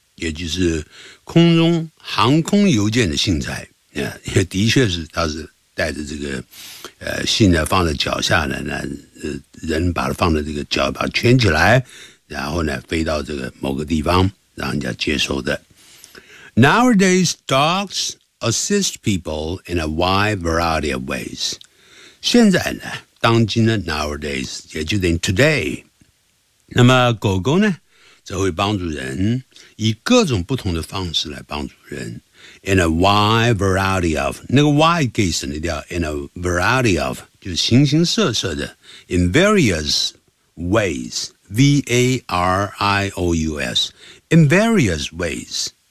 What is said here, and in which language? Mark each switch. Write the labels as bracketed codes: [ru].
[zh] 也就是空中航空邮件的信差，也的确是他是带着这个信呢放在脚下呢，人把它放在这个脚把它圈起来，然后呢飞到这个某个地方让人家接收的。 [en] Nowadays, dogs assist people in a wide variety of ways. [zh] 现在呢，当今呢 ，nowadays 也就等于 today。那么狗狗呢，则会帮助人，以各种不同的方式来帮助人。 [en] In a wide variety of [zh] 那个 [en] wide [zh] 可以省略掉 [en] ，in a variety of [zh] 就是形形色色的 [en] ，in various ways, various, in various ways。